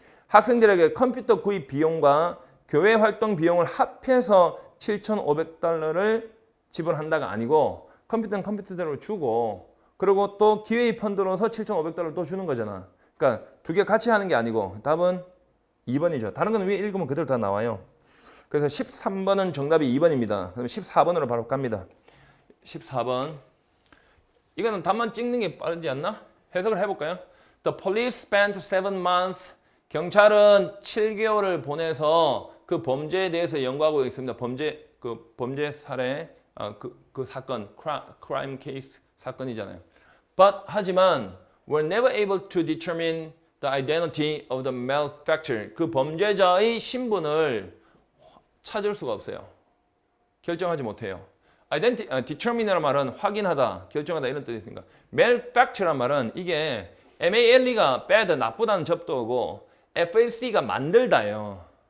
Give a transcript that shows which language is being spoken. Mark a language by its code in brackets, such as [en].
[ko] 학생들에게 컴퓨터 구입 비용과 교회 활동 비용을 합해서 $7,500를 지불한다가 아니고 컴퓨터는 컴퓨터대로 주고 그리고 또 기회의 펀드로서 $7,500를 또 주는 거잖아. 그러니까 두 개 같이 하는 게 아니고 답은 2번이죠. 다른 건 위에 읽으면 그대로 다 나와요. 그래서 13번은 정답이 2번입니다. 그럼 14번으로 바로 갑니다. 14번. 이거는 답만 찍는 게 빠르지 않나? 해석을 해볼까요? [en] The police spent 7 months. [ko] 경찰은 7개월을 보내서 그 범죄에 대해서 연구하고 있습니다. 범죄 사례, 그 사건, crime case 사건이잖아요. [en] 하지만 were never able to determine the identity of the malefactor. [ko] 그 범죄자의 신분을 찾을 수가 없어요. 결정하지 못해요. determine이라는 말은 확인하다, 결정하다 이런 뜻이 있습니다. malefactor란 말은 이게 MALE가 bad, 나쁘다는 접두어고 FAC가 만들다예요.